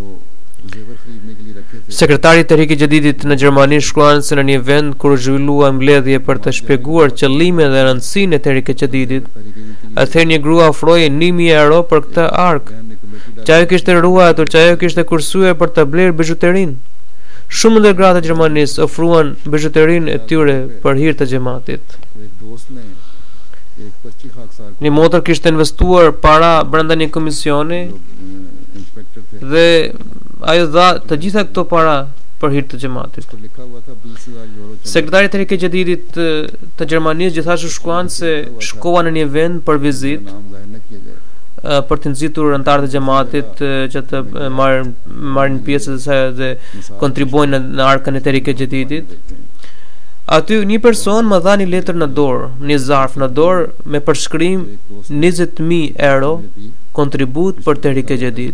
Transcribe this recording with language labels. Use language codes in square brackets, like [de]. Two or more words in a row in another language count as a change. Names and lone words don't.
[sq] Sekretari i Tehrik-e Jadidit në Gjermani shkruan se në një vend kur u zhvillua mbledhje për të shpjeguar qëllimin dhe rëndësinë e Tehrik-e Jadidit, atëherë një grua ofroi 1.000 euro për këtë ark. Që ajo kishte ruajtur, që ajo kishte kursuar për të blerë bizhuterinë. Shumë ndër gratë e Gjermanisë ofruan bizhuterinë e tyre për hir të xhamatit. [ur] ایک 25 خاکسار [sq] Një motër kishte investuar para brenda një komisioni [ur] انسپکٹر تھے, [sq] dhe ajo dha të gjitha këto para për hir të xhamatit. [ur] تو لکھا ہوا تھا 20,000 یورو چندہ. [sq] Sekretari i Tehrik-e Jadidit të Gjermanisë gjithashtu shkruan se shkova në një vend për vizitë [ur] نام ظاہر نہ کیے گئے. [sq] për të nxitur anëtarët e xhamatit që të marrin pjesë dhe kontribuojnë në arkën e Tehrik-e Jadidit. Aty një person më dha një letër në dorë, një zarf në dorë me përshkrim 20.000 euro kontribut për Tehrik-e Jadid.